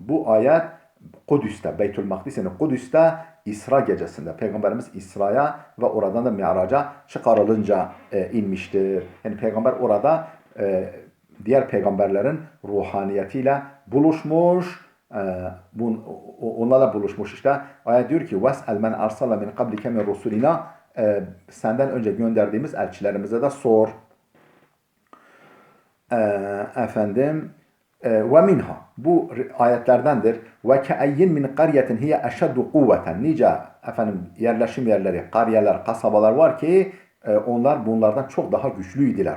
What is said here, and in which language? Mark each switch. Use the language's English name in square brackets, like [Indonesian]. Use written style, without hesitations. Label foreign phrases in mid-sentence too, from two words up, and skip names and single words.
[Turkish] Bu ayet Kudüs'te, Beytül Makdis yani Kudüs'te İsra gecesinde Peygamberimiz İsra'ya ve oradan da Mi'raç'a çıkarılınca inmiştir. Yani Peygamber orada diğer peygamberlerin ruhaniyetiyle buluşmuş. Onlarla buluşmuş işte. Ayet diyor ki [Arabic] وَاسْأَلْ مَنْ أَرْسَلَ مِنْ قَبْلِكَ مِنْ رُسُولِنَا [Turkish] senden önce gönderdiğimiz elçilerimize de sor. Efendim [Arabic] ومنها [Turkish] bu ayetlerdendir. [Arabic] وكأين من قرية هي أشد قوة. [Turkish] Nice efendim yerleşim yerleri, kariyeler, kasabalar var ki onlar bunlardan çok daha güçlüydüler.